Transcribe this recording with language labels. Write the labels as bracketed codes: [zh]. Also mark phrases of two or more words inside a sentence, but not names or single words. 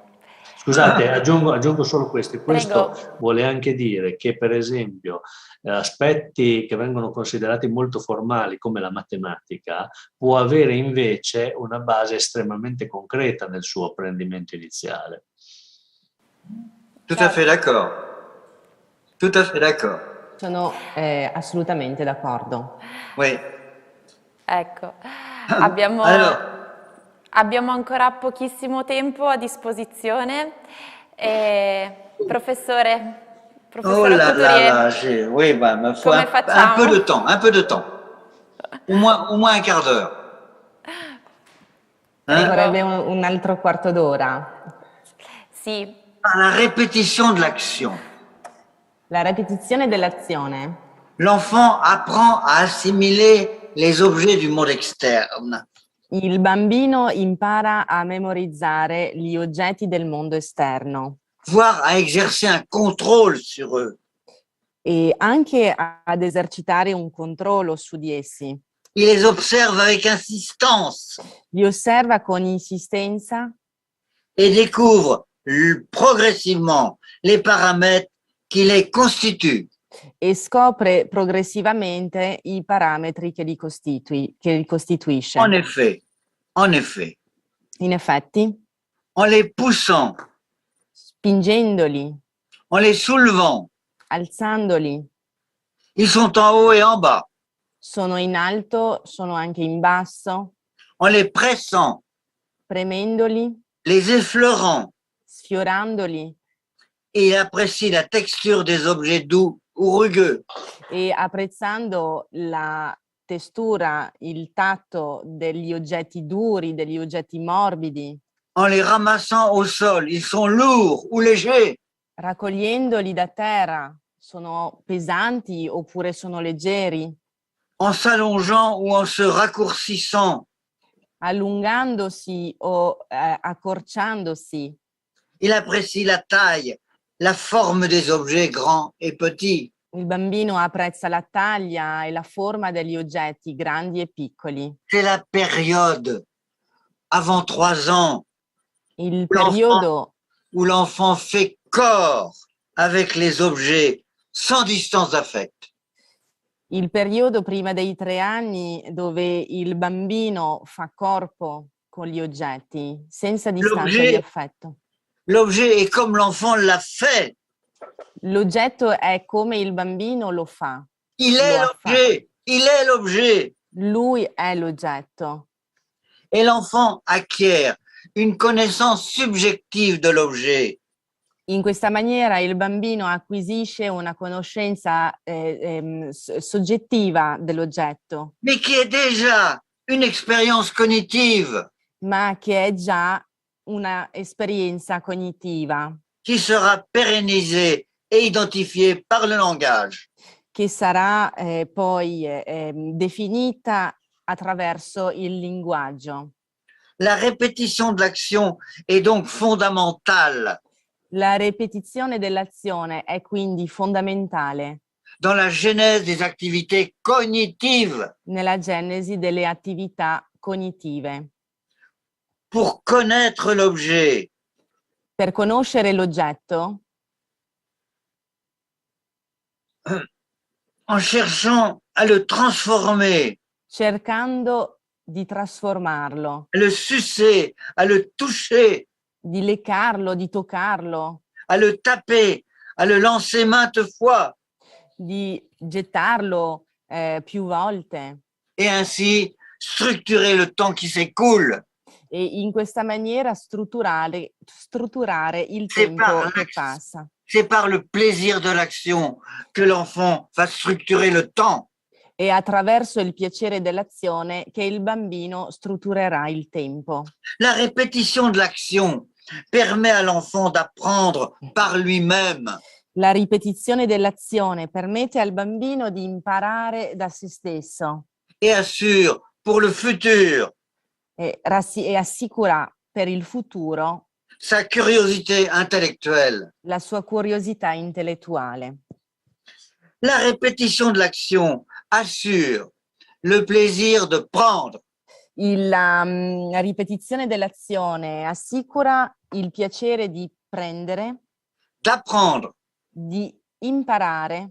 [it] Scusate, aggiungo solo questo. Questo Prego. vuole anche dire che, per esempio, aspetti che vengono considerati molto formali, come la matematica, può avere invece una base estremamente concreta nel suo apprendimento iniziale. [fr] Tout à fait d'accord. Tout à fait d'accord. [it] Sono assolutamente d'accordo. [fr] Oui. [it] Ecco, abbiamo ancora pochissimo tempo a disposizione. Professore [fr] Oh là Couturier, là, oui, bah, ma foi, [it] come facciamo? [fr] un peu de temps. Au moins un quart d'heure. [it] Vorrebbe un altro quarto d'ora. Sì. [fr] La répétition de l'action. [it] La ripetizione dell'azione. [fr] L'enfant apprend à assimiler les objets du monde externe. [it] Il bambino impara a memorizzare gli oggetti del mondo esterno. [fr] Voire à exercer un contrôle sur eux. [it] E anche ad esercitare un controllo su di essi. [fr] Il les observe avec insistance. [it] Li osserva con insistenza [fr] Et découvre progressivement les paramètres qui les constituent. [it] e scopre progressivamente i parametri che li costituisce. [fr] En effet, [it] In effetti, [fr] en les poussant, [it] spingendoli, [fr] en les soulevant, [it] alzandoli, [fr] ils sont en haut et en bas. [it] sono in alto, sono anche in basso, [fr] En les pressant, [it] premendoli, [fr] les effleurant, [it] sfiorandoli [fr] et il apprécie la texture des objets doux ou rugueux. [it] e apprezzando la textura, il tatto degli oggetti duri, degli oggetti morbidi, [fr] En les ramassant au sol, ils sont lourds ou légers. [it] raccogliendoli da terra, sono pesanti oppure sono leggeri, [fr] En s'allongeant ou en se raccourcissant. [it] allungandosi o accorciandosi. [fr] Il apprécie la taille, la forme des objets grands et petits. [it] Il bambino apprezza la taglia e la forma degli oggetti grandi e piccoli. [fr] C'est la période avant 3 ans [it] Il periodo [fr] où l'enfant fait corps avec les objets sans distance d'affect. [it] Il periodo prima dei 3 anni dove il bambino fa corpo con gli oggetti, senza distanza di affetto. [fr] L'objet est comme l'enfant l'a fait. [it] L'oggetto è come il bambino lo fa. [fr] Il est l'objet. Il est l'objet. [it] Lui è l'oggetto. [fr] Et l'enfant acquiert une connaissance subjective de l'objet. [it] In questa maniera il bambino acquisisce una conoscenza soggettiva dell'oggetto, [fr] Mais qui est déjà une expérience cognitive [it] ma che è già una esperienza cognitiva [fr] qui sera pérennisée et identifiée par le langage. [it] che sarà poi definita attraverso il linguaggio. [fr] La répétition de l'action est donc fondamentale [it] La ripetizione dell'azione è quindi fondamentale [fr] dans la genèse des activités cognitives [it] nella genesi delle attività cognitive. [fr] pour connaître l'objet. [it] Per conoscere l'oggetto, [fr] En cherchant à le transformer, [it] cercando di trasformarlo, [fr] à le sucer, à le toucher, [it] di leccarlo, di toccarlo, [fr] à le taper, à le lancer maintes fois, [it] di gettarlo più volte [fr] et ainsi structurer le temps qui s'écoule. [it] e in questa maniera strutturare il [fr] C'est [it] tempo che passa. [fr] C'est par le plaisir de l'action que l'enfant va structurer le temps. [it] E attraverso il piacere dell'azione che il bambino strutturerà il tempo. [fr] La répétition de l'action permet à l'enfant d'apprendre par lui-même. [it] La ripetizione dell'azione permette al bambino di imparare da se stesso [fr] et assure pour le futur [it] e assicura per il futuro [fr] sa curiosité intellectuelle. [it] la sua curiosità intellettuale. [fr] La répétition de l'action assure le plaisir de prendre, [it] La ripetizione dell'azione assicura il piacere di prendere, [fr] d'apprendre, [it] di imparare,